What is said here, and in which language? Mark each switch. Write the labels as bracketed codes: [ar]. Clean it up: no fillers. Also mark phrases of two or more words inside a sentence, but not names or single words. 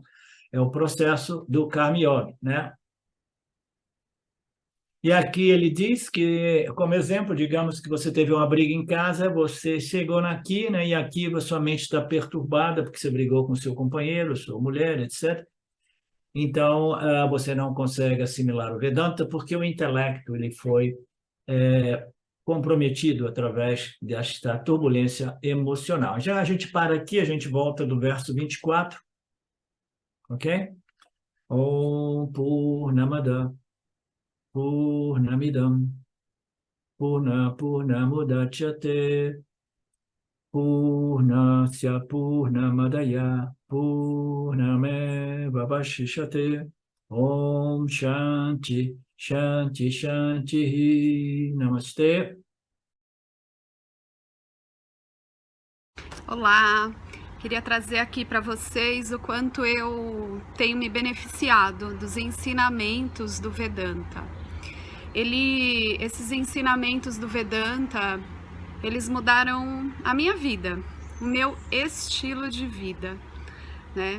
[pt] É o processo do [sa] कर्म योग, [pt] né? E aqui ele diz que, como exemplo, digamos que você teve uma briga em casa, você chegou aqui, né, e aqui a sua mente está perturbada porque você brigou com seu companheiro, sua mulher, etc. Então, você não consegue assimilar o Vedanta porque o intelecto ele foi comprometido através desta turbulência emocional. Já a gente para aqui, a gente volta do verso 24, ok? [sa] ओम् पूर्णमद पूर्णमिदम् पूर्णमुदच्यते पूर्णस्य पूर्णमादाय पूर्णमेव वशिष्यते ओम् शान्ति शान्ति शान्ति नमस्ते. [pt] Olá, queria trazer aqui para vocês o quanto eu tenho me beneficiado dos ensinamentos do Vedanta. Esses ensinamentos do Vedanta, eles mudaram a minha vida, o meu estilo de vida, né?